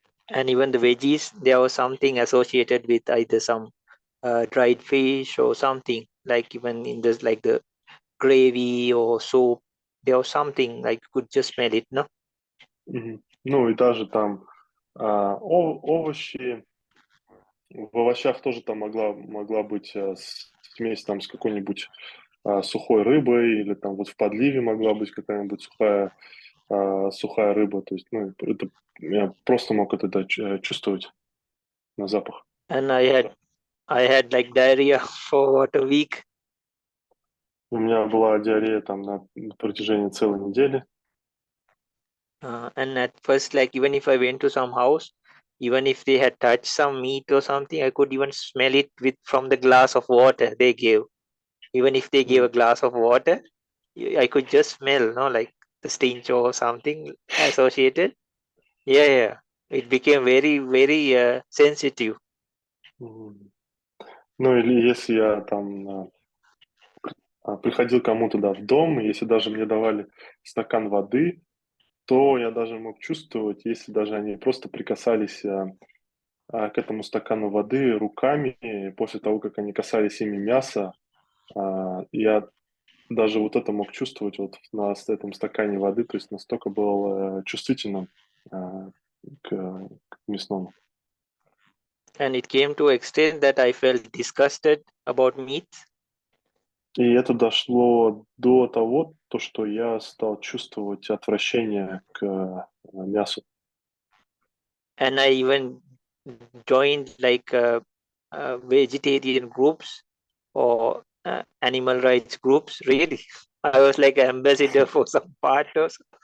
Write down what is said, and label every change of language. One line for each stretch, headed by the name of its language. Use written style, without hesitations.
English: And even the veggies, there was something associated with either some dried fish or something, like even in this like the gravy or soup, there was something like you could just smell it, no?
Russian: Ну и даже там овощи, в овощах тоже там могла быть смесь там с какой-нибудь сухой рыбой, или там вот в подливе могла быть какая-нибудь сухая рыба, то есть, ну, это я просто мог это чувствовать на запах.
English: And I had like diarrhea for what, a week.
Russian: У меня была диарея там на протяжении целой недели.
English: And at first, like even if I went to some house, even if they had touched some meat or something, I could even smell it with from the glass of water they gave. Even if they gave a glass of water, I could just smell, no, like the stench or something associated. Yeah, yeah. It became very, very sensitive. Мгм.
Russian: Ну или если я там приходил кому-то, да, в дом, и если даже мне давали стакан воды, то я даже мог чувствовать, если даже они просто прикасались к этому стакану воды руками, и после того, как они касались ими мяса, я даже вот это мог чувствовать вот на этом стакане воды, то есть настолько был чувствительным а, к мясному.
English: And it came to extent that I felt disgusted about meat.
Russian: И это дошло до того, то, что я стал чувствовать отвращение к мясу.
English: And I even joined like vegetarian groups or animal rights groups. Really, I was like an ambassador for some part or so.